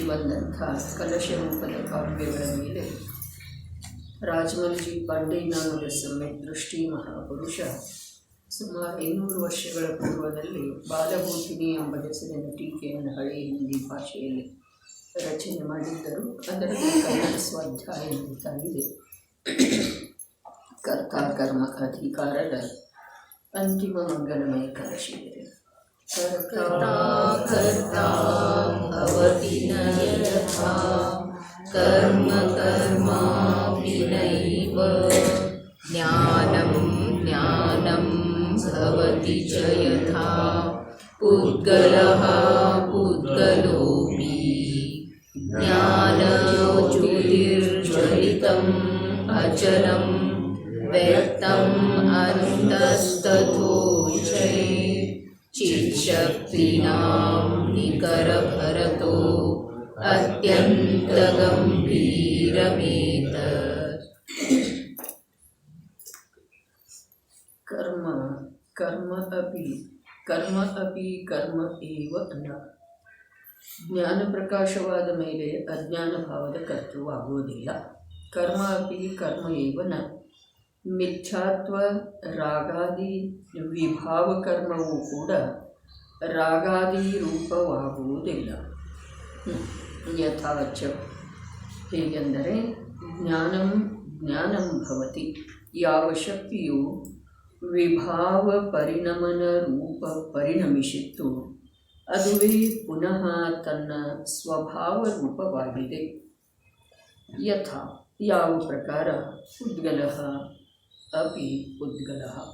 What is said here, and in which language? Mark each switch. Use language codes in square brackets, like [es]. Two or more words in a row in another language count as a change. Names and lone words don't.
[kn] ಬಂದಂಥ ಕಲಶ ರೂಪದ ಕಾವ್ಯಗಳ ಮೇಲೆ ರಾಜಮಲ್ಜಿ ಪಾಂಡೇಯನವರ ಸಮ್ಯಕ್ ದೃಷ್ಟಿ ಮಹಾಪುರುಷ ಸುಮಾರು 500 ವರ್ಷಗಳ ಪೂರ್ವದಲ್ಲಿ ಬಾಲಭೂಷಿಣಿ ಎಂಬ ಹೆಸರಿನ ಟೀಕೆಯನ್ನು ಹಳೆಯ ಹಿಂದಿ ಭಾಷೆಯಲ್ಲಿ ರಚನೆ ಮಾಡಿದ್ದರು. ಅದರಲ್ಲಿ ಕನ್ನಡ ಸ್ವಾಧ್ಯಾಯ ನಡೀತಾಗಿದೆ. ಕರ್ತಾ ಕರ್ಮ ಅಧಿಕಾರದ ಅಂತಿಮ ಮಂಗಲಮಯ ಕಲಶಿದೆ. [sa] ಕರ್ತಾ ಕರ್ತಾ ಭವತಿ ನ ಯಥಾ ಕರ್ಮ ಕರ್ಮಾಪಿ ನೈವ ಜ್ಞಾನಂ ಜ್ಞಾನಂ ಭವತಿ ಚ ಯಥಾ ಪುದ್ಗಲಃ ಪುದ್ಗಲೋಪಿ ಜ್ಞಾನಜ್ಯೋತಿರ್ಜ್ವಲಿತಂ ಅಚಲಂ ವ್ಯಕ್ತಂ ಅಂತಸ್ತಥೋಚೈ ಚಿತ್ಶಕ್ತಿನಾಂ ನಿಕರಭರತೋ ಅತ್ಯಂತಗಂಭೀರಮೇತತ್. ಕರ್ಮ ಅಪಿ ಕರ್ಮ ಏವ ನ. [kn] ಜ್ಞಾನ ಪ್ರಕಾಶವಾದ ಮೇಲೆ ಅಜ್ಞಾನ ಭಾವದ ಕರ್ತೃವಾಗುವುದಿಲ್ಲ. [sa] ಕರ್ಮ ಅಪಿ ಕರ್ಮ ಏವ ನ. [kn] ಮಿಥ್ಯಾತ್ವ ರಾಗಾದಿ ವಿಭಾವ ಕರ್ಮವೂ ಕೂಡ ರಾಗಾದಿ ರೂಪವಾಗುವುದಿಲ್ಲ. [sa] ಯಥಾಚ ಹೇಗೆಂದರೆ ಜ್ಞಾನಂ ಜ್ಞಾನಂ ಭವತಿ. [kn] ಯಾವ ಶಕ್ತಿಯು ವಿಭಾವ ಪರಿಣಮನ ರೂಪ ಪರಿಣಮಿಸಿತ್ತು ಅದುವೇ ಪುನಃ ತನ್ನ ಸ್ವಭಾವ ರೂಪವಾಗಿದೆ. [sa] ಯಥಾ [kn] ಯಾವ ಪ್ರಕಾರ [sa] ಉದ್ಗಲಃ ಅಪಿ ಉದ್ಗಲಃ.